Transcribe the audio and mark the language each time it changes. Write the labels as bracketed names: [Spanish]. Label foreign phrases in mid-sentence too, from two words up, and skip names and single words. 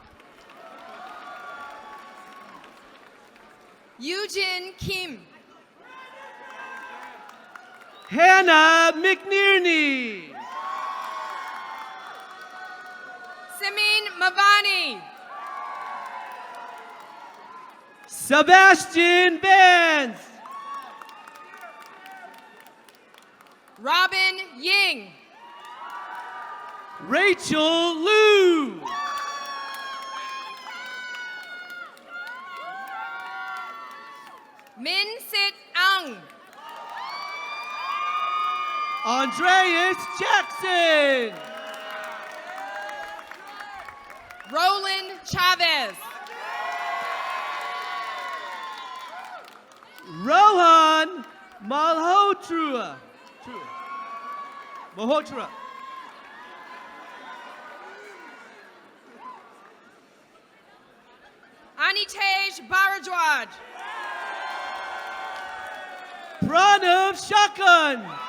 [English] Eugene Kim. Hannah McNearney. Simin Mavani. Sebastian Vance. Robin Ying. Rachel Liu. Min Sit Ang. Andreas Jackson. Roland Chavez. Rohan Malhotra. Malhotra. Anitej Bharadwaj. Pranav Shakan.